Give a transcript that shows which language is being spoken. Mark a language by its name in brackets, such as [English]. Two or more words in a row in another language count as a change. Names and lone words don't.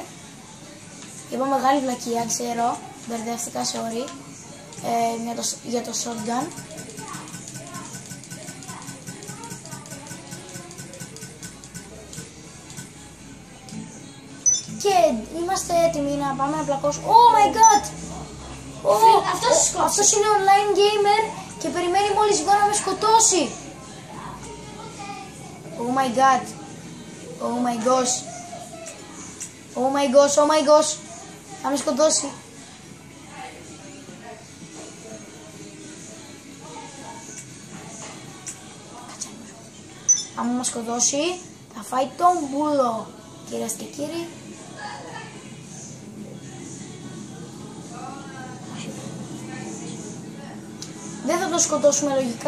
[Greek] Είπα μεγάλη βλακεία, ξέρω, μπερδεύτηκα, sorry, για το shotgun. Και είμαστε έτοιμοι να πάμε να πλακώσουμε. [English] Oh my god! [Greek] Αυτός είναι [English] online gamer [Greek] και περιμένει μόλις βγω να με σκοτώσει. [English] Oh my god! Oh my gosh! Oh my gosh! Oh my gosh! [Greek] Θα με σκοτώσει. Αν μας σκοτώσει θα φάει τον μπούλο. Κυρίες και κύριοι. Δεν θα το σκοτώσουμε λογικά.